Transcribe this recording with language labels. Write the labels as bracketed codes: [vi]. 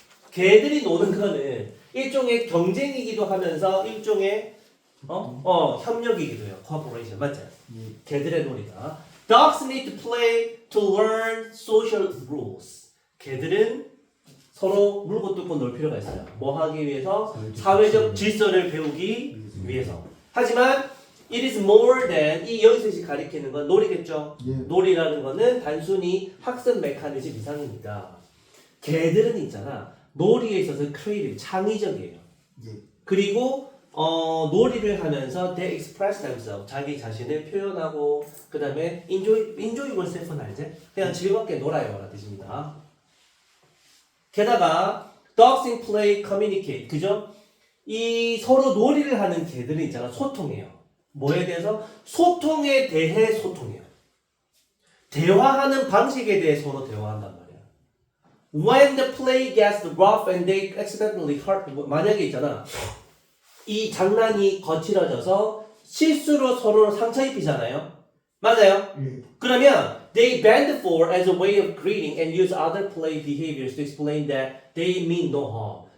[ko] 개들이 노는 거는 일종의 경쟁이기도 하면서 일종의 협력이기도 해요. cooperation. 맞죠? 개들의 놀이다. [en] Dogs need to play to learn social rules. [ko] 개들은 서로 물고 뜯고 놀 필요가 있어요. 뭐 하기 위해서? 사회적 질서를 배우기 위해서. 하지만 [en] it is more than [ko] 이 여기서 가리키는 건 놀이겠죠. 예. 놀이라는 거는 단순히 학습 메커니즘 이상입니다. 개들은 있잖아. 놀이에 있어서 creative, 창의적이에요. 예. 그리고 놀이를 하면서 [en] they express themselves, [ko] 자기 자신을 표현하고 그 다음에 [en] enjoy yourself [ko] 는 알지? 그냥 즐겁게 놀아요 라는 뜻입니다. [en] 게다가 dogs in play communicate, 그죠? [ko] 이 서로 놀이를 하는 개들은 있잖아. 소통해요. 뭐에 대해서? 소통에 대해 소통해요. 대화하는 방식에 대해 서로 대화한단 말이야. [en] When the play gets rough and they accidentally hurt, [ko] 만약에 있잖아. 이 장난이 거칠어져서 실수로 서로 상처 입히잖아요. 맞아요? [en] 그러면 they bend forward as a way of greeting and use other play behaviors to explain that they mean no harm.